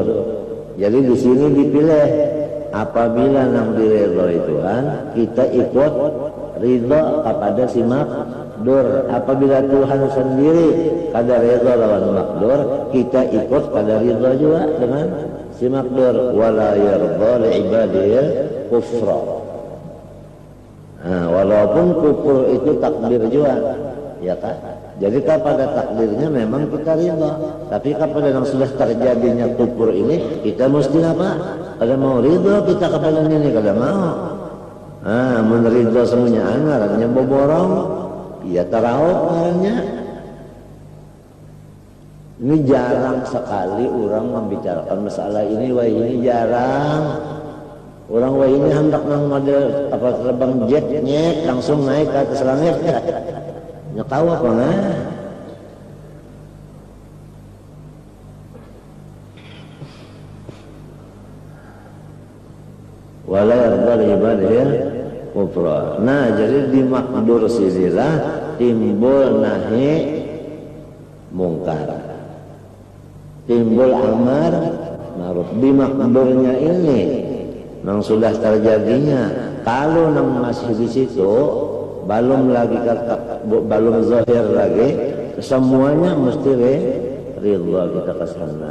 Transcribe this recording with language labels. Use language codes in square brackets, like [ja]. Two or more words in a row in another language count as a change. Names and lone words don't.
[id] Jadi di sini dipilih apabila nang diridhoi Tuhan, kita ikut ridha kepada si makdur. [bjn] Apabila Tuhan sendiri kada ridha lawan makdur, kita ikut kada ridha juga dengan si makdur. [ar] Wala yarda li ibadihi kufra. [id] Walaupun kufur itu takdir juga, ya kan? Jadi kepada takdirnya memang kita ridha, tapi kepada yang sudah terjadinya kufur ini kita mesti apa? [bjn] Kada mau ridha kita kepada ini, kada mau. Meneridha semuanya ngarannya boborong, ya tarawih ngarannya. [id] Ini jarang sekali orang membicarakan masalah ini, wah ini jarang. [bjn] Orang wah ini hendak nang model apa terbang jetnya langsung naik ke atas langit. [id] Ya tahu apa nah? [ar] Wala yarda li ibadihi kufra. [id] Nah, jadi di makdur sinilah timbul nahi mungkar. Timbul amar ma'ruf. Di makburnya ini yang sudah terjadinya, kalau nang masih di situ belum lagi belum zahir lagi, semuanya mesti ridha kita ke sana.